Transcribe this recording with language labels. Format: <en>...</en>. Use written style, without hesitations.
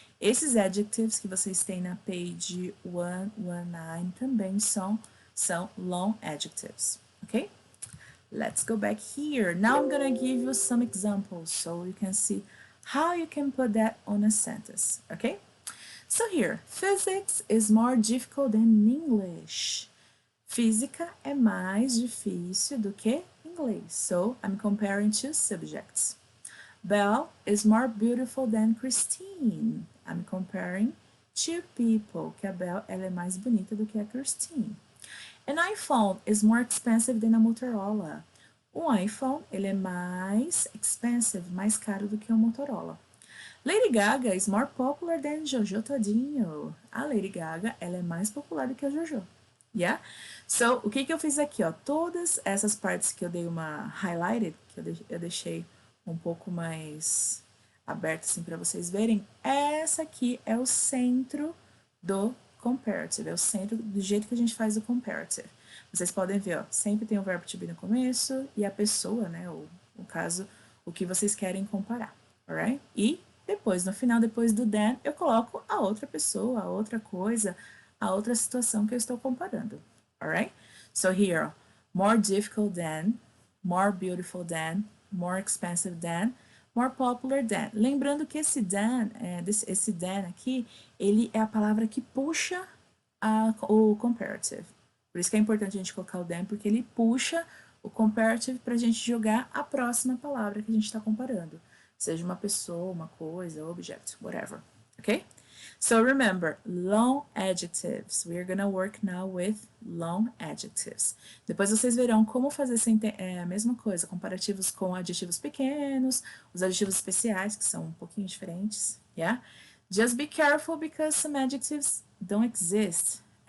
<pt>Esses adjectives que vocês têm na page 119 também são long adjectives, ok?</pt> <en>Let's go back here. Now I'm gonna give you some examples so you can see how you can put that on a sentence, okay? So here, physics is more difficult than English.</en> <pt>Física é mais difícil do que inglês.</pt> <en>So I'm comparing two subjects. Belle is more beautiful than Christine. I'm comparing two people.</en> <pt>Que a Belle ela é mais bonita do que a Christine.</pt> <en>An iPhone is more expensive than a Motorola.</en> <pt>Um iPhone ele é mais expensive, mais caro do que um Motorola.</pt> <en>Lady Gaga is more popular than Jojo Todinho.</en> <pt>A Lady Gaga ela é mais popular do que a Jojo. Yeah? So, o que eu fiz aqui, ó? Todas essas partes que eu dei uma highlighted, que eu deixei um pouco mais aberto assim para vocês verem, essa aqui é o centro do comparative, é o centro do jeito que a gente faz o comparative. Vocês podem ver, ó, sempre tem o verbo to be no começo e a pessoa, né, ou no caso, o que vocês querem comparar, alright? E depois, no final, depois do then, eu coloco a outra pessoa, a outra coisa, a outra situação que eu estou comparando, alright?</pt> <en>So here, more difficult than, more beautiful than, more expensive than, more popular than.</en> <pt>Lembrando que esse than, esse than aqui, ele é a palavra que puxa o comparative. Por isso que é importante a gente colocar o than, porque ele puxa o comparative para a gente jogar a próxima palavra que a gente está comparando. Seja uma pessoa, uma coisa,</pt> <en>object, whatever. Okay? So remember, long adjectives. We are gonna work now with long adjectives.</en> <pt>Depois vocês verão como fazer a mesma coisa, comparativos com adjetivos pequenos, os adjetivos especiais, que são um pouquinho diferentes, yeah?</pt> <en>Just be careful because some adjectives don't exist.</en>